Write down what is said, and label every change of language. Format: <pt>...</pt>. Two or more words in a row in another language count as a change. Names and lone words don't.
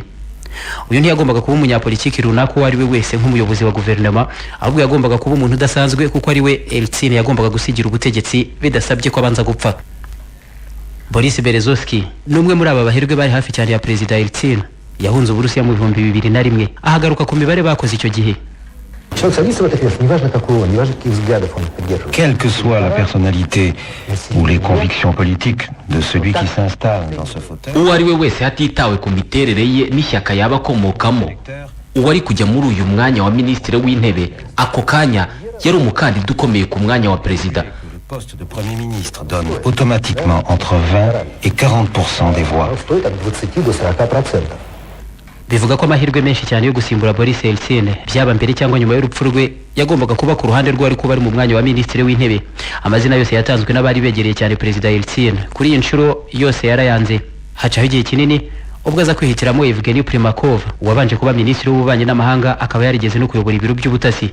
<rw>Uyu ntiyagombaga kuba umunyapolitiki runaka uwo ari we wese nk'umuyobozi wa guverinoma, ahubwo yagombaga kuba umuntu udasanzwe kuko ari we Yeltsin yagombaga gusigira ubutegetsi bidasabye ko abanza gupfa. Boris Berezovsky numwe muri aba bahirwe bari hafi cyane ya perezida Yeltsin. Yahunze Uburusiya mu 2001 ahagaruka ku mibare bakoze icyo gihe.</rw> <fr>Quelle que soit la personnalité ou les convictions politiques de celui qui s'installe dans ce fauteuil,</fr> <rw>uwo ari we wese hatitawe ku miterere ye n'ishyaka yaba akomokamo, uwo ari kujya muri uyu mwanya wa minisitiri w'intebe ako kanya yari umukandida ukomeye ku mwanya wa perezida.</rw> <fr>le poste de Premier ministre donne automatiquement entre 20 et 40% des voix.</fr> <rw>Bivuga ko amahirwe menshi cyane yo gusimbura Boris Yeltsin byaba mbere cyangwa nyuma y'urupfu rwe yagombaga kuba ku ruhande rwe ariko bari mu mwanya wa minisitiri w'intebe. Amazina yose yatanzwe n'abari begereye cyane perezida Yeltsin. Kuri iyi nshuro yose yarayanze. Hacaho igihe kinini ubwo aza kwihitiramo Evgeny Primakov wabanje kuba minisitiri w'ububanyi n'amahanga akaba yarigeze no kuyobora ibiro by'ubutasi.</rw>